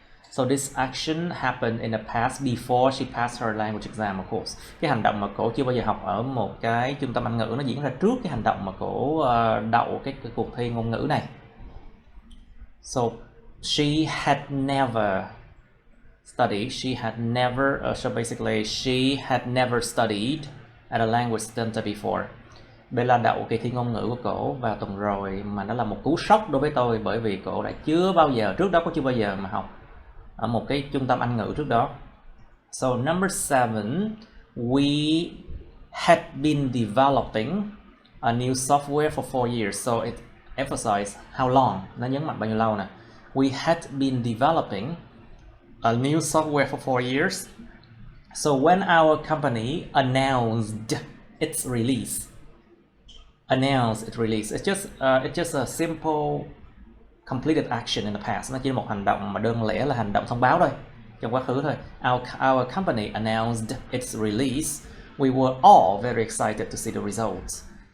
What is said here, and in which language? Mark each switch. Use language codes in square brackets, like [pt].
[en] So this action happened in the past before she passed her language exam, of course. [vi] Cái hành động mà cổ chưa bao giờ học ở một cái trung tâm Anh ngữ nó diễn ra trước cái hành động mà cổ đậu cái cuộc thi ngôn ngữ này. [en] So she had never studied. So basically she had never studied at a language center before. [vi] Bella đậu kỳ thi ngôn ngữ của cổ vào tuần rồi, mà nó là một cú sốc đối với tôi, bởi vì cổ đã chưa bao giờ mà học ở một cái trung tâm Anh ngữ trước đó. [en] So number 7, we had been developing a new software for 4 years. So it emphasizes how long, [vi] nó nhấn mạnh bao nhiêu lâu nè. [en] We had been developing a new software for 4 years. So when our company announced its release, it's just a simple completed action in the past. [vi] Nó chỉ là một hành động mà đơn lẻ là hành động thông báo thôi, trong quá khứ thôi. [en] Our company announced its release. We were all very excited to see the results.